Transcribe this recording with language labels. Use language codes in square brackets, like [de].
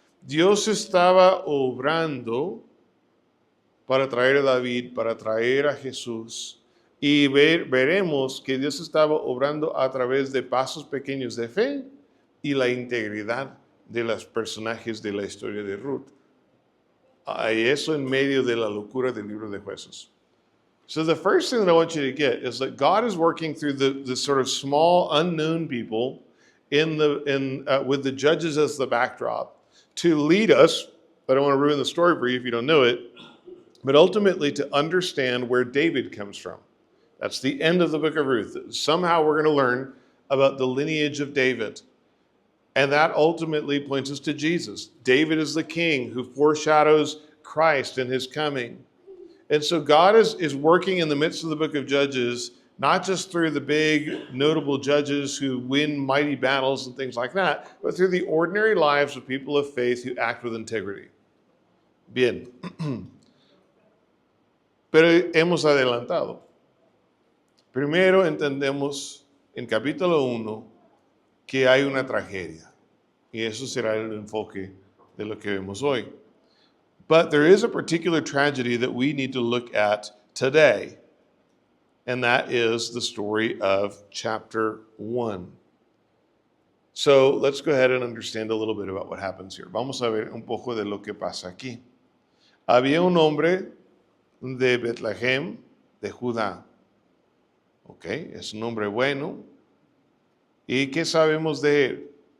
[es] Dios estaba obrando para traer a David, para traer a Jesús. Y veremos que Dios estaba obrando a través de pasos pequeños de fe y la integridad de los personajes de la historia de Ruth. Y eso en medio de la locura del libro de Jueces. [en] So the first thing that I want you to get is that God is working through the sort of small, unknown people with the judges as the backdrop to lead us. I don't want to ruin the story for you if you don't know it, but ultimately to understand where David comes from. That's the end of the book of Ruth. Somehow we're going to learn about the lineage of David. And that ultimately points us to Jesus. David is the king who foreshadows Christ and his coming. And so God is working in the midst of the book of Judges, not just through the big notable judges who win mighty battles and things like that, but through the ordinary lives of people of faith who act with integrity. [es] Bien. Pero hemos adelantado. Primero entendemos en capítulo 1 que hay una tragedia. Y eso será el enfoque de lo que vemos hoy. [en] But there is a particular tragedy that we need to look at today, and that is the story of chapter 1. So let's go ahead and understand a little bit about what happens here. [es] Vamos a ver un poco de lo que pasa aquí. Había un hombre de Betlehem, de Judá. Ok, es un hombre bueno. ¿Y qué sabemos de él?